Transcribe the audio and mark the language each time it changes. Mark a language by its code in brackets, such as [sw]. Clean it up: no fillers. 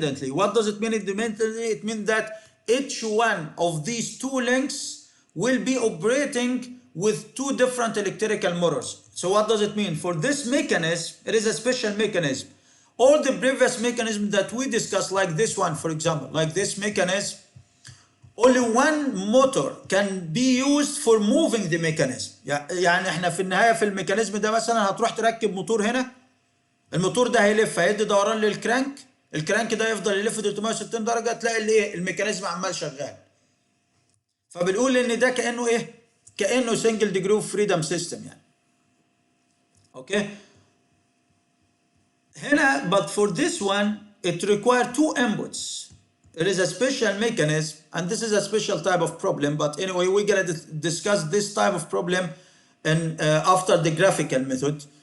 [en] What does it mean independently? It means that each one of these 2 links will be operating with 2 different electrical motors. So what does it mean? For this mechanism, it is a special mechanism. All the previous mechanisms that we discussed, like this one, for example, like this mechanism, only one motor can be used for moving the mechanism. [ar] يعني احنا في النهاية في الميكانيزم ده مثلا هتروح تركب موتور هنا، الموتور ده هيلف، هيدي دوران للكرانك، الكرانك ده يفضل يلف 360 درجة، تلاقي الايه الميكانيزم عمال شغال. فبنقول ان ده كانه ايه؟ كانه [en] single degree of freedom system [ar] يعني. اوكي. [en] هنا but for this one it requires two inputs. There is a special mechanism and this is a special type of problem, but anyway we're gonna discuss this type of problem in after the graphical method.